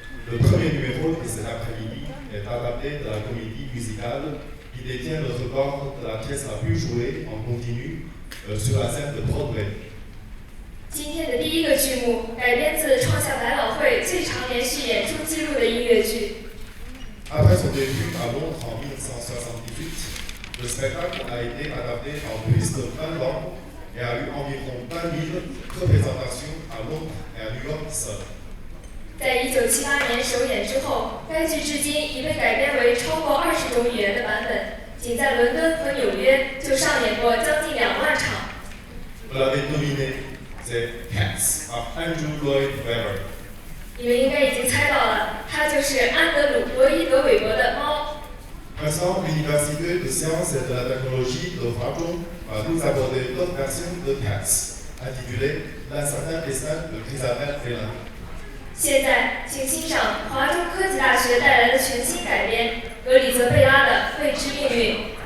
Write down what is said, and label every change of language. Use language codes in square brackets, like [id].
[fr] Le premier numéro de cet après-midi est adapté de la comédie musicale qui détient le record de la pièce la plus jouée en continu sur la scène de Broadway. [zh] 今天的第一个剧目改编自创下百老汇最长连续演出纪录的音乐剧。 [fr] Après son début à Londres en 1978, le spectacle a été adapté en plus de 20 langues et a eu environ 20 000 représentations à Londres et à New York seul. [zh] 在1978年首演之后，该剧至今已被改编为超过20种语言的版本，仅在伦敦和纽约就上演过将近2万场。 [fr] Vous l'avez deviné, c'est Cats par Andrew Lloyd Webber. [zh] 你们应该已经猜到了，它就是安德鲁·罗伊德·韦伯的《猫》。 [fr] Maintenant, l'Université de sciences et de la technologie de Huazhong va nous aborder l'autre version de Cats, intitulée L'incertain destin de Chrisabel Whelan. [zh] 现在，请欣赏华中科技大学带来的全新改编——格里泽贝拉的《未知命运》。